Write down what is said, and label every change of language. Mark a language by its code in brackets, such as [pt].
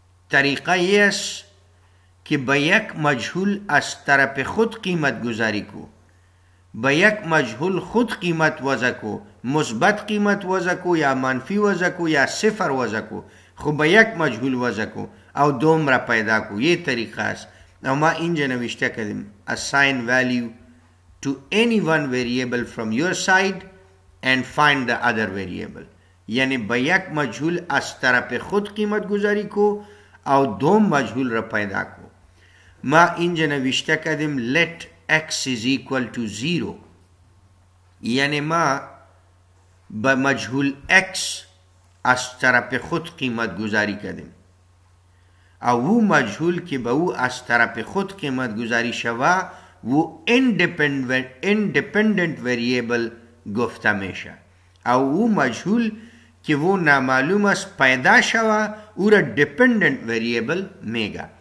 [fa] طریقه یه است که به یک مجهول از طرف خود قیمت گذاری کو. به یک مجهول خود قیمت وضع کو، مثبت قیمت وضع کو یا منفی وضع کو یا صفر وضع کو. خب به یک مجهول وضع کو او دوم را پیدا کو. یه طریقه است. او ما اینجا نوشته کردیم [en] assign value to any one variable from your side and find the other variable. [fa] یعنی به یک مجهول از طرف خود قیمت گذاری کو او دوم مجهول را پیدا کو. ما اینجا نوشته کردیم [en] let x is equal to 0. [fa] یعنی ما به مجهول x از طرف خود قیمت گذاری کردیم او مجهول که به او از طرف خود قیمت گذاری شوه و [en] independent variable [fa] گفته میشه او مجهول که وہ نامعلوم است پیدا شوه او را [en] dependent variable [fa] میگه.